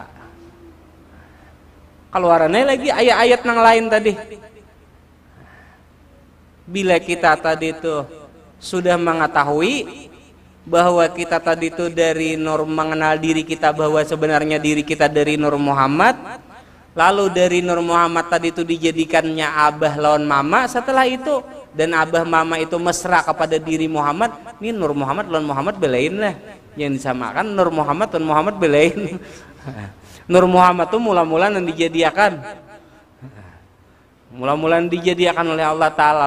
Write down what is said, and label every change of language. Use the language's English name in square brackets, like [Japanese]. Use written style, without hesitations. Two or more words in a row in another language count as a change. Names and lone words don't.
[Banjar] Keluarannya lagi ayat-ayat yang lain tadi. Bila kita tadi itu sudah mengetahui bahwa kita tadi itu dari nur mengenal diri kita bahwa sebenarnya diri kita dari Nur Muhammad, lalu dari Nur Muhammad tadi itu dijadikannya abah lawan mama, setelah itu dan abah mama itu mesra kepada diri Muhammad, ini Nur Muhammad lawan Muhammad belain lah, yang disamakan Nur Muhammad lawan Muhammad belain. [Indonesian] Nur Muhammad itu mula-mula yang dijadikan oleh Allah Ta'ala.